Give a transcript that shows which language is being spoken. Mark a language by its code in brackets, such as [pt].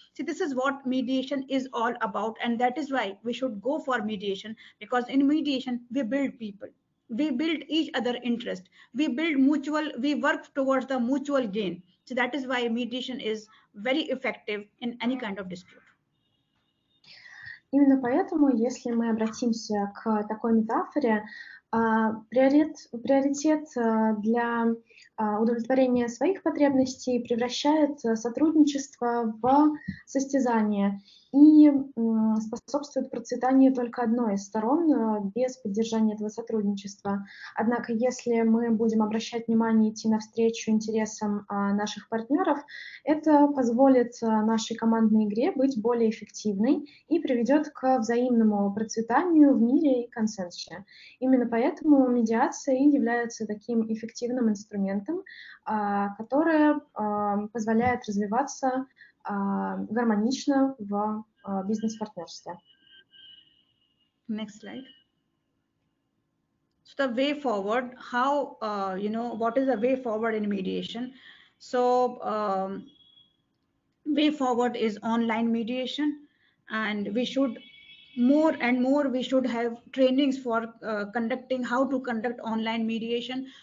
[en] See, this is what mediation is all about, and that is why we should go for mediation, because in mediation we build people, we build each other interest, we work towards the mutual gain. So that is why mediation is very effective in any kind of dispute. [ru] Именно поэтому, если мы обратимся к такой метафоре, приоритет для удовлетворения своих потребностей превращает сотрудничество в состязание и способствует процветанию только одной из сторон без поддержания этого сотрудничества. Однако, если мы будем обращать внимание, идти навстречу интересам наших партнеров, это позволит нашей командной игре быть более эффективной и приведет к взаимному процветанию в мире и консенсусе. Именно поэтому медиация является таким эффективным инструментом, который позволяет развиваться гармонично в бизнес-партнерстве. [en] Next slide. So the way forward, how, what is the way forward in mediation? So way forward is online mediation, and we should more and more we should have trainings for conducting how to conduct online mediation.